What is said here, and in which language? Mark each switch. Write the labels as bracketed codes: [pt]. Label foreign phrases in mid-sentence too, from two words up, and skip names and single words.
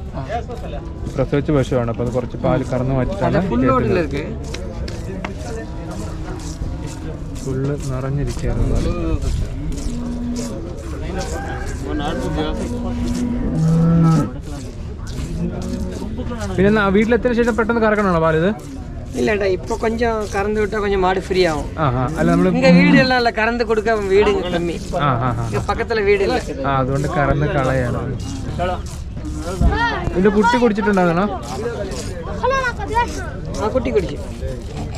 [ml] പ്രസവിച്ച പശുവാണ്, അപ്പോൾ അത് കുറച്ച് പാല് കറന്ന് മാറ്റിട്ടാണ്. ഫുള്ള് നിറഞ്ഞിരിക്കുകയാണ്. പിന്നെ വീട്ടിലെത്തിയ ശേഷം പെട്ടെന്ന് കറക്കണോ പാലിത്? [ta] இல்லடா, இப்போ கொஞ்சம் கறந்து விட்டா கொஞ்சம் மாடு ஃப்ரீ ஆகும். இங்க வீடு எல்லாம் இல்ல, கறந்து கொடுக்க வீடு கம்மி. இங்க பக்கத்துல வீடு இல்ல, [ml] അതുകൊണ്ട് കറന്ന് കളയാണ്. ഇതിന്റെ കുട്ടി കുടിച്ചിട്ടുണ്ടാകണോ? [ta] குட்டி குடிச்சு